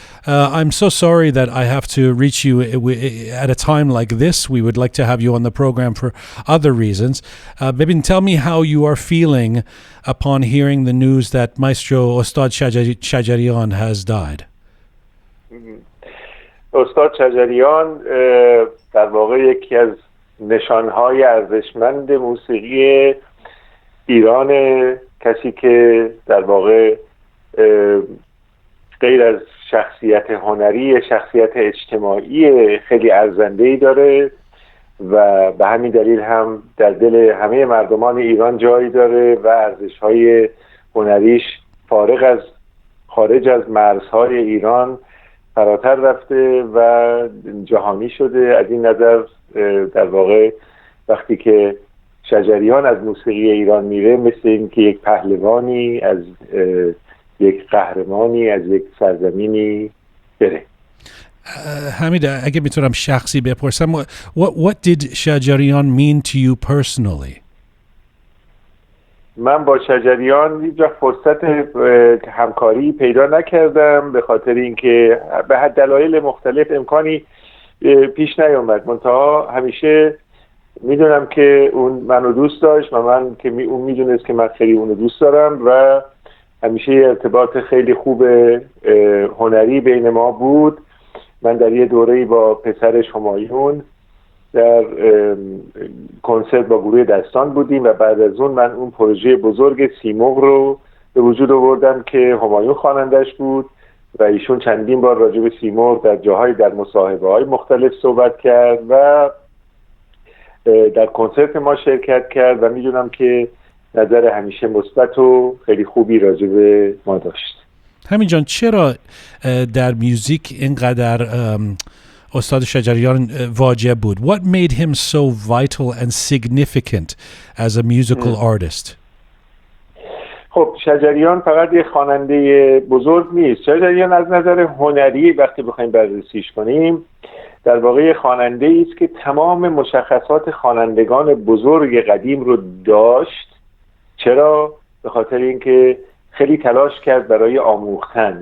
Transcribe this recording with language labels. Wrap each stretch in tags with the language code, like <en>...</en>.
<en>I'm so sorry that I have to reach you at a time like this. We would like to have you on the program for other reasons. Maybe tell me how you are feeling upon hearing the news that Maestro Ustad Shajarian has died.</en> <fa>استاد شجریان در واقع یکی از نشانهای ارزشمند موسیقی ایران، کسی که در واقع غیر از شخصیت هنری، شخصیت اجتماعی خیلی ارزنده‌ای داره و به همین دلیل هم در دل همه مردمان ایران جایی داره و ارزش‌های هنریش خارج از مرزهای ایران فراتر رفته و جهانی شده. از این نظر در واقع وقتی که شجریان از موسیقی ایران میره، مثل این که یک پهلوانی از یک قهرمانی از یک سرزمینی بره.</fa> <en>Hamid,</en> <fa>اگه میتونم شخصی بپرسم,</fa> <en>what did Shajarian mean to you personally?</en> <fa>من با شجریان هیچ وقت فرصت همکاری پیدا نکردم، به خاطر اینکه به دلایل مختلف امکانی پیش نیامد. منتها همیشه میدونم که اون منو دوست داشت و من که اون میدونست که من خیلی اونو دوست دارم و همیشه ارتباط خیلی خوب هنری بین ما بود. من در یه دوره‌ای با پسرش همایون در کنسرت با گروه دستان بودیم و بعد از اون من اون پروژه بزرگ سیمرغ رو به وجود آوردم که همایون خوانندش بود و ایشون چندین بار راجع به سیمرغ در جاهای در مصاحبه‌های مختلف صحبت کرد و در کنسرت ما شرکت کرد و میدونم که نظر همیشه مثبت و خیلی خوبی راجع به ما داشت. همین جان، چرا در موزیک اینقدر استاد شجریان واجب بود؟</fa> <en>What made him so vital and significant as a musical artist?</en> <fa>خب شجریان فقط یه خواننده بزرگ نیست. شجریان از نظر هنری وقتی بخوایم بررسیش کنیم در واقع خواننده است که تمام مشخصات خوانندگان بزرگ قدیم رو داشت. چرا؟ به خاطر اینکه خیلی تلاش کرد برای آموختن.</fa>